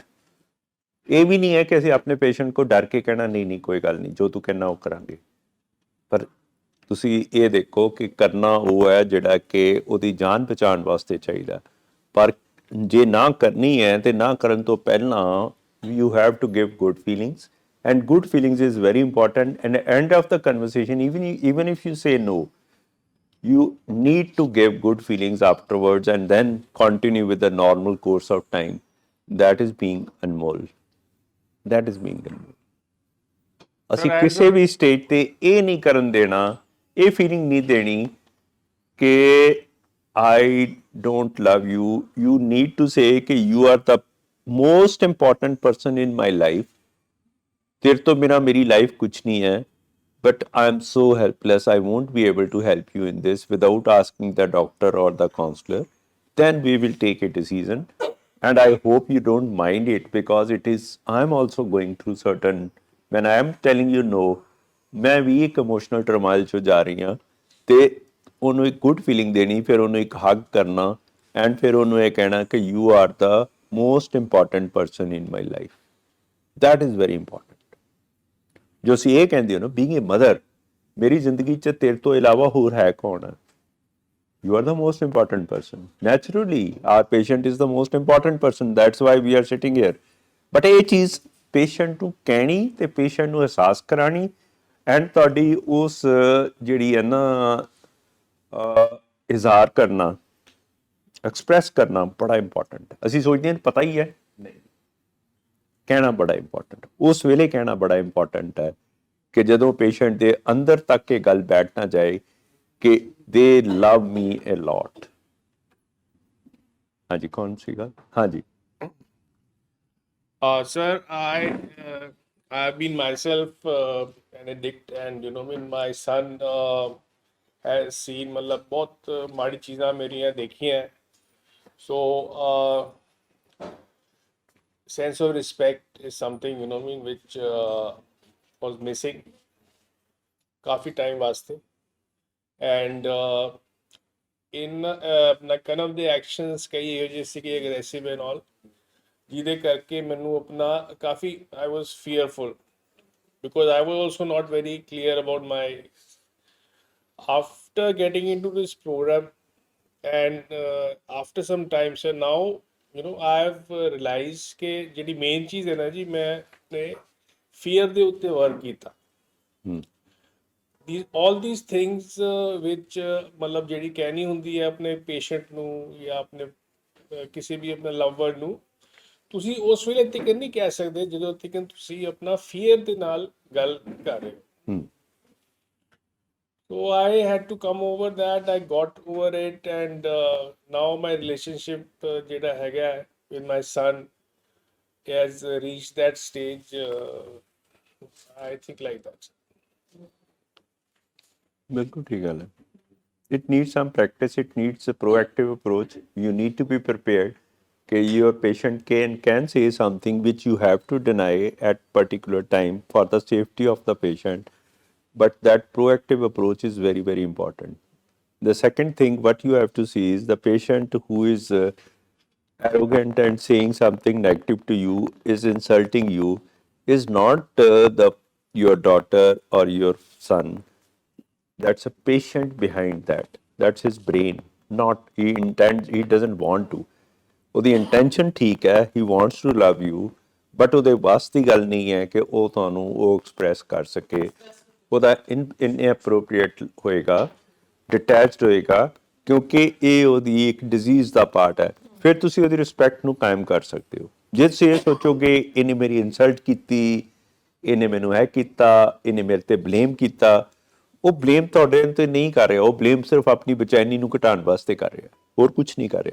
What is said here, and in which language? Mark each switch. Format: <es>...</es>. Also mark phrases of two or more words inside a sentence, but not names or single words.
<pa>ਇਹ ਵੀ ਨਹੀਂ ਹੈ ਕਿ ਅਸੀਂ ਆਪਣੇ ਪੇਸ਼ੈਂਟ ਕੋ ਡਰ ਕੇ ਕਹਿਣਾ ਨਹੀਂ ਨਹੀਂ ਕੋਈ ਗੱਲ ਨਹੀਂ, ਜੋ ਤੂੰ ਕਹਿਣਾ ਉਹ ਕਰਾਂਗੇ, ਪਰ ਤੁਸੀਂ ਇਹ ਦੇਖੋ ਕਿ ਕਰਨਾ ਉਹ ਹੈ ਜਿਹੜਾ ਕਿ ਉਹਦੀ ਜਾਨ ਬਚਾਉਣ ਵਾਸਤੇ ਚਾਹੀਦਾ। ਪਰ ਜੇ ਨਾ ਕਰਨੀ ਹੈ ਤੇ ਨਾ ਕਰਨ ਤੋਂ ਪਹਿਲਾਂ</pa> <en>you have to give good feelings, and good feelings is very important, and end of the conversation even if you say no, you need to give good feelings afterwards and then continue with the normal course of time. That is being Anmol. That is being Anmol.</en> <pa>ਅਸੀਂ as ਕਿਸੇ a ਵੀ ਸਟੇਜ ਤੇ ਇਹ ਨਹੀਂ ਕਰਨ ਦੇਣਾ, ਇਹ ਫੀਲਿੰਗ ਨਹੀਂ ਦੇਣੀ ਕਿ</pa> <en>I don't love you. You need to say कि you are the most important person in my life.</en> <hi>तेरे तो बिना मेरी लाइफ कुछ नहीं है.</hi> <en>But I'm so helpless. I won't be able to help you in this without asking the doctor or the counselor. Then we will take a decision. And I hope you don't mind it because it is, I'm also going through certain, when I am telling you no,</en> <pa>ਮੈਂ ਵੀ ਇੱਕ</pa> <en>emotional turmoil</en> <pa>'ਚੋਂ ਜਾ ਰਹੀ ਹਾਂ ਤੇ ਉਹਨੂੰ ਇੱਕ</pa> <en>good feeling</en> <pa>ਦੇਣੀ, ਫਿਰ ਉਹਨੂੰ ਇੱਕ ਹੱਗ ਕਰਨਾ ਐਂਡ ਫਿਰ ਉਹਨੂੰ ਇਹ ਕਹਿਣਾ ਕਿ</pa> <en>you are the most important person in my life. that is very important.</en> <pa>ਜੋ ਅਸੀਂ ਇਹ ਕਹਿੰਦੇ ਹੋ ਨਾ,</pa> <en>being a mother,</en> <pa>ਮੇਰੀ ਜ਼ਿੰਦਗੀ 'ਚ ਤੇਰੇ ਤੋਂ ਇਲਾਵਾ ਹੋਰ ਹੈ ਕੌਣ ਹੈ?</pa> <en>You are the most important person. Naturally, our patient is the most important person. That's why we are sitting here.</en> <pa>But ਇਹ ਚੀਜ਼ ਪੇਸ਼ੈਂਟ ਨੂੰ ਕਹਿਣੀ ਤੇ ਪੇਸ਼ੈਂਟ ਨੂੰ ਅਹਿਸਾਸ ਕਰਾਣੀ ਐਂਡ ਤੁਹਾਡੀ ਉਸ ਜਿਹੜੀ ਹੈ ਨਾ ਇਜ਼ਹਾਰ ਕਰਨਾ, ਐਕਸਪ੍ਰੈਸ ਕਰਨਾ ਬੜਾ ਇੰਪੋਰਟੈਂਟ ਹੈ. ਅਸੀਂ ਸੋਚਦੇ ਹਾਂ ਪਤਾ ਹੀ ਹੈ, ਨਹੀਂ, ਕਹਿਣਾ ਬੜਾ ਇੰਪੋਰਟੈਂਟ. ਉਸ ਵੇਲੇ ਕਹਿਣਾ ਬੜਾ ਇੰਪੋਰਟੈਂਟ ਹੈ ਕਿ ਜਦੋਂ ਪੇਸ਼ੈਂਟ ਦੇ ਅੰਦਰ ਤੱਕ ਇਹ ਗੱਲ ਬੈਠ ਨਾ ਜਾਏ ਕਿ</pa> <en>they love me a lot.</en> <pa>ਹਾਂਜੀ, ਕੌਣ ਸੀਗਾ? ਹਾਂਜੀ.</pa> <en>sir, I've been myself an addict, and you know, I mean, my son has seen</en> <pa>ਮਤਲਬ ਬਹੁਤ ਮਾੜੀ ਚੀਜ਼ਾਂ ਮੇਰੀਆਂ ਦੇਖੀ ਹੈਂ.</pa> <en>So sense of respect is something, you know, I mean, which was missing</en> <pa>ਕਾਫ਼ੀ ਟਾਈਮ ਵਾਸਤੇ.</pa> <en>And in kind of the actions</en> <pa>ਕਈ ਇਹੋ ਜਿਹੇ ਸੀਗੇ</pa> <en>aggressive and all,</en> <pa>ਜਿਹਦੇ ਕਰਕੇ ਮੈਨੂੰ ਆਪਣਾ ਕਾਫੀ</pa> <en>I was fearful because I was also not very clear about my, after getting into this program and after some time, sir, now you know I have realized</en> <pa>ਕਿ ਜਿਹੜੀ main ਚੀਜ਼ ਹੈ ਨਾ ਜੀ, ਮੈਂ ਆਪਣੇ fear ਦੇ ਉੱਤੇ work ਕੀਤਾ.</pa> <en>all these things which</en> <pa>ਮਤਲਬ ਜਿਹੜੀ ਕਹਿਣੀ ਹੁੰਦੀ ਹੈ ਆਪਣੇ ਪੇਸ਼ੈਂਟ ਨੂੰ ਜਾਂ ਆਪਣੇ ਕਿਸੇ ਵੀ ਆਪਣੇ ਲਵਰ ਨੂੰ, ਤੁਸੀਂ ਉਸ ਵੇਲੇ ਤੱਕ ਨਹੀਂ ਕਹਿ ਸਕਦੇ ਜਦੋਂ ਤੱਕ ਤੁਸੀਂ ਆਪਣਾ ਫੀਅਰ ਦੇ ਨਾਲ ਗੱਲ ਕਰ ਰਹੇ ਹੋ.</pa> <en>So I had to come over that. I got over it, and now my relationship</en> <pa>ਜਿਹੜਾ ਹੈਗਾ</pa> <en>with my son has reached that stage. I think like that.</en> <pa>ਬਿਲਕੁਲ ਠੀਕ ਗੱਲ ਹੈ.</pa> <en>It needs some practice. It needs a proactive approach. You need to be prepared that your patient can say something which you have to deny at particular time for the safety of the patient. But that proactive approach is very, very important. The second thing what you have to see is the patient who is arrogant and saying something negative to you, is insulting you, is not your daughter or your son. That's a patient behind that. That's his brain. Not he doesn't want to.</en> <pa>ਉਹਦੀ ਇੰਟੈਂਸ਼ਨ ਠੀਕ ਹੈ,</pa> <en>he wants to love you,</en> <pa>but ਉਹਦੇ ਵਾਸ ਦੀ ਗੱਲ ਨਹੀਂ ਹੈ ਕਿ ਉਹ ਤੁਹਾਨੂੰ ਉਹ ਐਕਸਪ੍ਰੈਸ ਕਰ ਸਕੇ. ਉਹਦਾ ਇਨਐਪਰੋਪ੍ਰੀਏਟ ਹੋਏਗਾ, ਡਿਟੈਚਡ ਹੋਏਗਾ, ਕਿਉਂਕਿ ਇਹ ਉਹਦੀ ਇੱਕ ਡਿਜ਼ੀਜ਼ ਦਾ ਪਾਰਟ ਹੈ. ਫਿਰ ਤੁਸੀਂ ਉਹਦੀ ਰਿਸਪੈਕਟ ਨੂੰ ਕਾਇਮ ਕਰ ਸਕਦੇ ਹੋ. ਜੇ ਤੁਸੀਂ ਇਹ ਸੋਚੋਗੇ ਇਹਨੇ ਮੇਰੀ ਇਨਸਲਟ ਕੀਤੀ, ਇਹਨੇ ਮੈਨੂੰ ਇਹ ਕੀਤਾ, ਇਹਨੇ ਮੇਰੇ ਤੇ ਬਲੇਮ ਕੀਤਾ, ਉਹ ਬਲੇਮ ਤੁਹਾਡੇ ਤੇ ਨਹੀਂ ਕਰ ਰਿਹਾ, ਉਹ ਬਲੇਮ ਸਿਰਫ ਆਪਣੀ ਬੇਚੈਨੀ ਨੂੰ ਘਟਾਉਣ ਵਾਸਤੇ ਕਰ ਰਿਹਾ, ਹੋਰ ਕੁਝ ਨਹੀਂ ਕਰ ਰਿਹਾ.</pa>